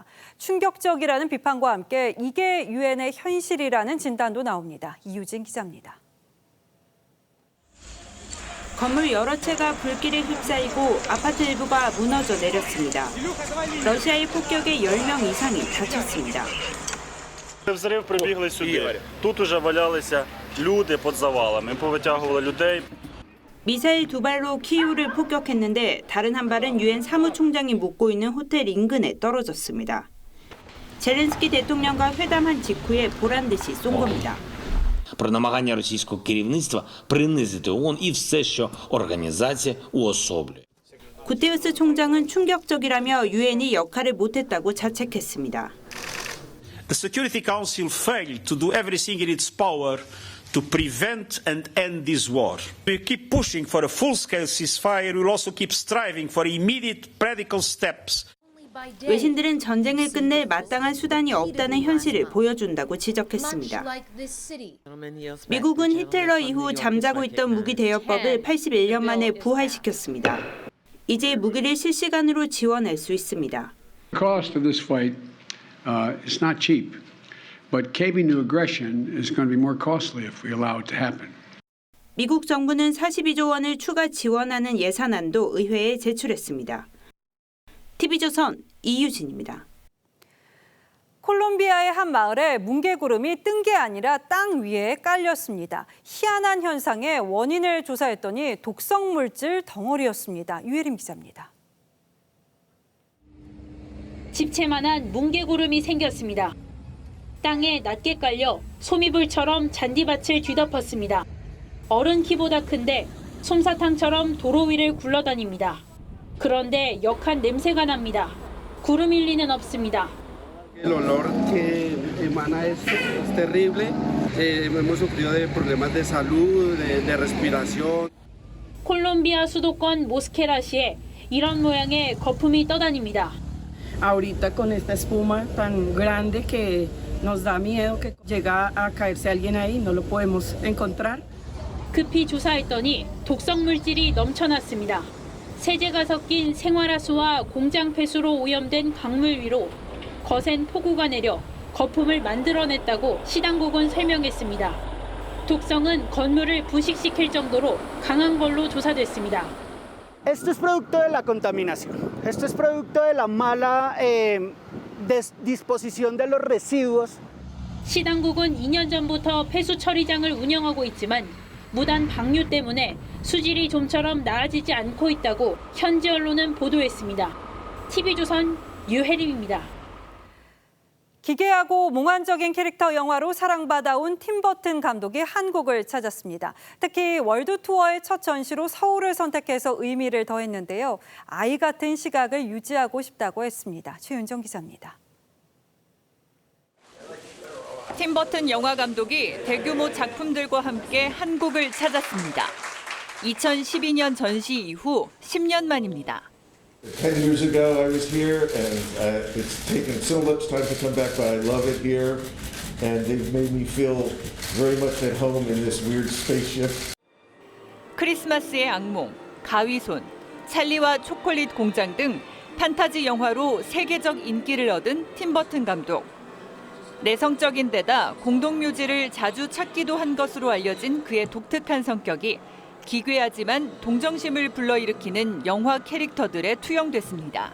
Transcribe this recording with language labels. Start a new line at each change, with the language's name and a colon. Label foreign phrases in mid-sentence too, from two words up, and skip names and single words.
Korean: 충격적이라는 비판과 함께 이게 유엔의 현실이라는 진단도 나옵니다. 이유진 기자입니다. 건물 여러 채가 불길에 휩싸이고 아파트 일부가 무너져 내렸습니다. 러시아의 폭격에 10명 이상이 다쳤습니다.
Ukrainian: Взрив прибігли сюди. Тут уже валялися люди під завалами. повитягували людей.
Korean: 미사일 2발로 키이우를 폭격했는데 다른 한 발은 유엔 사무총장이 묵고 있는 호텔 인근에 떨어졌습니다. 젤렌스키 대통령과 회담한 직후에 보란듯이 쏜 겁니다.
Ukrainian: Про намагання російського керівництва принизити ООН і все, що організація уособлює.
Korean: 구테우스 총장은 충격적이라며 유엔이 역할을 못했다고 자책했습니다.
English: The Security Council failed to do everything in its power to prevent and end this war. We keep pushing for a full-scale ceasefire. We will also keep striving for immediate practical steps.
Korean: 외신들은 전쟁을 끝낼 마땅한 수단이 없다는 현실을 보여준다고 지적했습니다. 미국은 히틀러 이후 잠자고 있던 무기 대여법을 81년 만에 부활시켰습니다. 이제 무기를 실시간으로 지원할 수 있습니다.
English: The cost of this fight is not cheap, but caving to aggression is going to be more costly if we allow it to happen.
Korean: 미국 정부는 42조 원을 추가 지원하는 예산안도 의회에 제출했습니다. TV조선 이유진입니다. 콜롬비아의 한 마을에 뭉게구름이 뜬 게 아니라 땅 위에 깔렸습니다. 희한한 현상의 원인을 조사했더니 독성 물질 덩어리였습니다. 유혜림 기자입니다. 집채만한 뭉게구름이 생겼습니다. 땅에 낮게 깔려 소미불처럼 잔디밭을 뒤덮었습니다. 어른 키보다 큰데 솜사탕처럼 도로 위를 굴러다닙니다. 그런데 역한 냄새가 납니다. 구름 일 리는 없습니다.
Spanish: El olor que emana es terrible. Hemos sufrido de problemas de salud, de respiración.
Korean: 콜롬비아 수도권 모스케라시에 이런 모양의 거품이 떠다닙니다.
Spanish: Ahorita con esta espuma tan grande que nos da miedo que llega a caerse alguien ahí, no lo podemos encontrar.
Korean: 급히 조사했더니 독성 물질이 넘쳐났습니다. 세제가 섞인 생활하수와 공장 폐수로 오염된 강물 위로 거센 폭우가 내려 거품을 만들어냈다고 시당국은 설명했습니다. 독성은 건물을 부식시킬 정도로 강한 걸로 조사됐습니다.
Spanish: Esto es producto de la contaminación. Esto es producto de la mala disposición de los residuos.
Korean: 시당국은 2년 전부터 폐수 처리장을 운영하고 있지만 무단 방류 때문에 수질이 좀처럼 나아지지 않고 있다고 현지 언론은 보도했습니다. TV조선 유혜림입니다. 기괴하고 몽환적인 캐릭터 영화로 사랑받아온 팀 버튼 감독이 한국을 찾았습니다. 특히 월드 투어의 첫 전시로 서울을 선택해서 의미를 더했는데요. 아이 같은 시각을 유지하고 싶다고 했습니다. 최윤정 기자입니다. 팀 버튼 영화 감독이 대규모 작품들과 함께 한국을 찾았습니다. 2012년 전시 이후 10년 만입니다.
English: 10 years ago I was here and it's taken so much time to come back, but I love it here and they've made me feel very much at home in this weird spaceship.
Korean: 크리스마스의 악몽, 가위손, 찰리와 초콜릿 공장 등 판타지 영화로 세계적 인기를 얻은 팀 버튼 감독. 내성적인 데다 공동묘지를 자주 찾기도 한 것으로 알려진 그의 독특한 성격이 기괴하지만 동정심을 불러일으키는 영화 캐릭터들에 투영됐습니다.